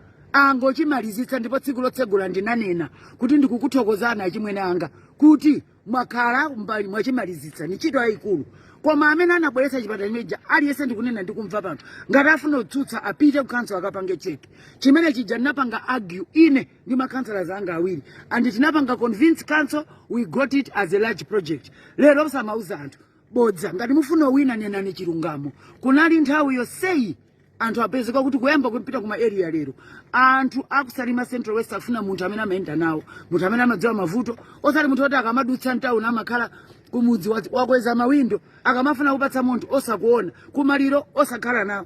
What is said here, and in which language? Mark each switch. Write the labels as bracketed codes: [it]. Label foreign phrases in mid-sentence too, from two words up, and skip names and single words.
[ny] angochimalizitsa ndipo tsiku lotsegula ndinanena kuti ndikukuthokozani achimwene anga kuti mwakhala mbali mwachimalizitsa ni ntchito yayikulu. Koma amene anabweretsa chipatala chimeneja aliyense ndikunena ndikumva pano ngati afuna kutsutsa apite ku council akapange cheki. Chimene chija ndinapanga argue ine ndi makhansala anga awiri and tinapanga [en] convince council we got it as a large project. [ny] Lero osamauza anthu bodza ngati mufuna wina nenani chilungamo. Kunali nthawi yonseyi anthu apezeka kuti kuyamba kupita kuma area lero anthu akusalima Central West afuna munthu amene amayenda nawo, munthu amene amadziwa mavuto, osati munthu oti akamadutsa ntawuni amakhala kumudzi wakweza mawindo akamafuna kupatsa munthu osakuona kumaliro osakhala nawo.